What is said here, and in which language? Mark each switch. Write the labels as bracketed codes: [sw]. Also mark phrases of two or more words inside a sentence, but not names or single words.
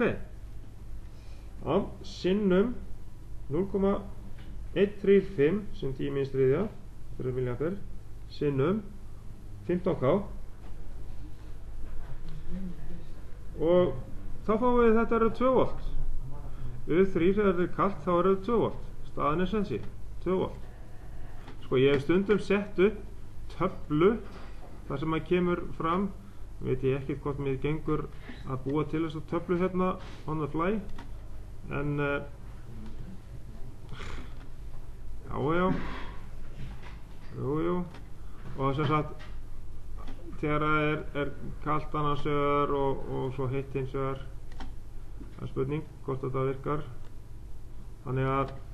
[is] Já, sinnum 0,135 sem 10 minus 3 milliampere sinnum 15K og þá fáum við þetta eru 2 volt. U3 þegar þetta er kalt þá eru 2 volt. Staðan er sensi 2 volt. Sko ég hef stundum sett upp töflu þar sem að kemur fram, veit ég ekki hvort mér gengur að búa til þess að töflu hérna [en] on the fly [is] en jú og sem sagt þegar það er kalt annars vegar og svo heitt hins vegar það er spurning hvort þetta virkar þannig að